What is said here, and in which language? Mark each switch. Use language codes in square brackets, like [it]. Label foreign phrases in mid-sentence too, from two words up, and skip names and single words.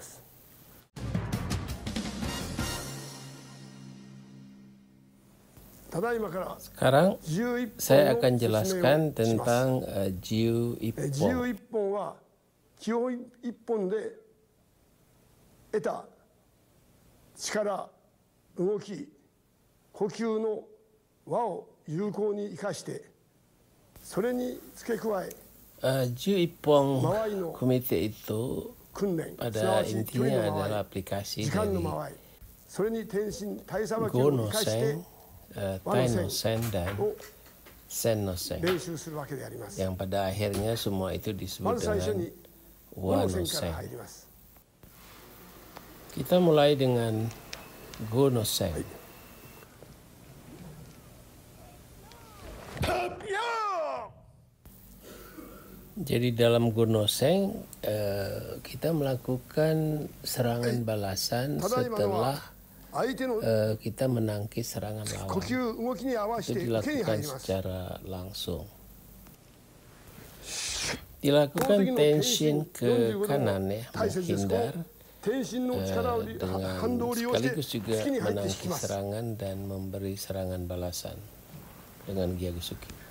[id] Sekarang saya akan jelaskan tentang Jiu Ipong. [ja] Jiu Ipong は基本一本で得た力、動き、呼吸の輪を有効に生かして、それに付け加え [id] Jiu Ipong Kumite itu [ja] 訓練、すな [id] pada [ja] わち距離 [id] intinya [ja] の間合 [id] adalah [ja] い、 [id] aplikasi [ja] 時間 [id] dari [ja] の間合い、それに転身体さばき [id] Go [ja] を [id] no [ja] 生かして [id] Seng, Tai no Sen dan [ja] を [id] Sen no Seng, [ja] 練習するわけであります。 [id] yang pada akhirnya semua itu [ja] ま [id] disebut [ja] ず最初 [id] dengan [ja] に5 [id] Wa [ja] の [id] no [ja] 線から [id] Seng. [ja] 入ります。 [id] Kita mulai dengan Go no Seng. Jadi dalam Go no Seng kita melakukan serangan balasan setelah [ja] 相手の [id] kita menangkis serangan [ja] 呼 [id] lawan. [ja] 吸動きに合わせ [id] Itu [ja] て受けに入 [id] dilakukan [ja] ります。 [id] secara langsung. Dilakukan tension ke kanan ya, menghindar [ja] 転身の力を [id] dengan [ja] 反動を利用して [id] sekaligus juga [ja] 突きに入って引き [id] menangkis [ja] ます。 [id] serangan dan memberi serangan balasan dengan Gyakusuki.